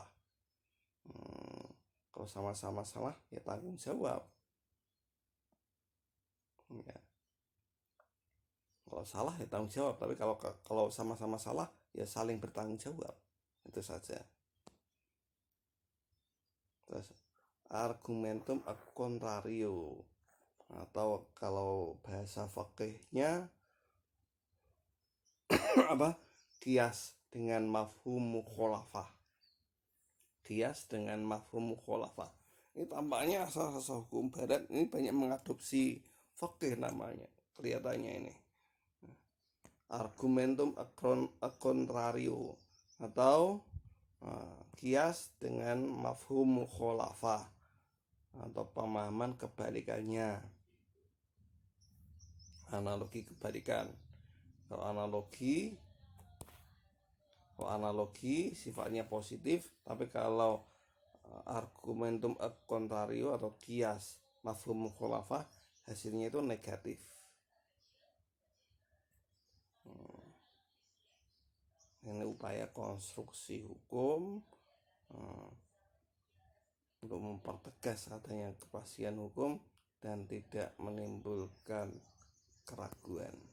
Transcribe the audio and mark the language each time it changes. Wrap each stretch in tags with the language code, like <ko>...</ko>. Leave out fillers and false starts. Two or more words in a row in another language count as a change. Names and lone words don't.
<id>Kalau sama-sama salah ya tanggung jawab. Ya. Kalau salah ya tanggung jawab, tapi kalau sama-sama salah ya saling bertanggung jawab. Itu saja. Terus</id> <la>argumentum ad contrario,</la> <id>atau kalau bahasa fikihnya apa? Kias dengan</id> <ar>مفهوم مخالفة.</ar> <id>Kias dengan</id> <ar>مفهوم مخالفة.</ar> <id>Ini tampaknya asal-asal hukum barat ini banyak mengadopsi fikih namanya. Kelihatannya ini.</id> <la>Argumentum ad contrario</la> <id>atau kias dengan</id> <ar>مفهوم مخالفة</ar> <id>atau pemahaman kebalikannya, analogi kebalikan. Kalau analogi sifatnya positif, tapi kalau</id> <la>argumentum ad contrario</la> <id>atau kias</id> <ar>مفهوم مخالفة</ar> <id>hasilnya itu negatif. Ini upaya konstruksi hukum untuk mempertegas adanya kepastian hukum dan tidak menimbulkan keraguan.</id>